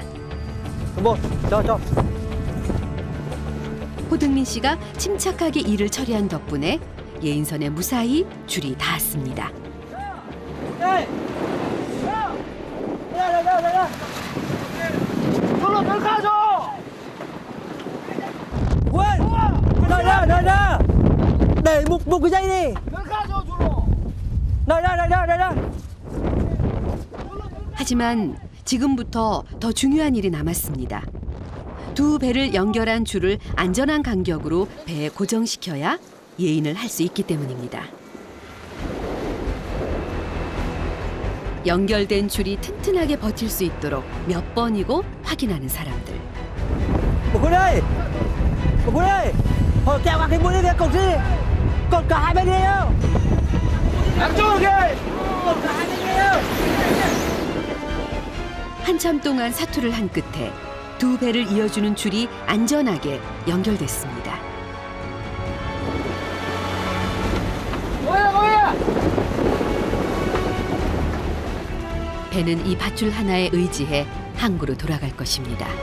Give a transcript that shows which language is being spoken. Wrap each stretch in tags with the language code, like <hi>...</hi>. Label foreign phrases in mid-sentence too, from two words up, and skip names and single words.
<ko>뭐, 저. 호등민 씨가 침착하게 일을 처리한 덕분에 예인선에 무사히 줄이 닿았습니다. 줄로 들어가줘.</ko> <vi>Ra để một cái dây đi</vi> <ko>들어가줘 줄로.</ko> <vi>đây</vi> <ko>하지만 지금부터 더 중요한 일이 남았습니다. 두 배를 연결한 줄을 안전한 간격으로 배에 고정시켜야 예인을 할 수 있기 때문입니다. 연결된 줄이 튼튼하게 버틸 수 있도록 몇 번이고 확인하는 사람들.</ko> <vi>một cái đây hồi kéo vào cái mũi kia cột đi cột cả hai bên đi không</vi> <ko>양쪽으로 게.</ko> <vi>cột cả hai bên đi không</vi> <ko>한참 동안 사투를 한 끝에 두 배를 이어주는 줄이 안전하게 연결됐습니다. 뭐야? 배는 이 밧줄 하나에 의지해 항구로 돌아갈 것입니다.</ko>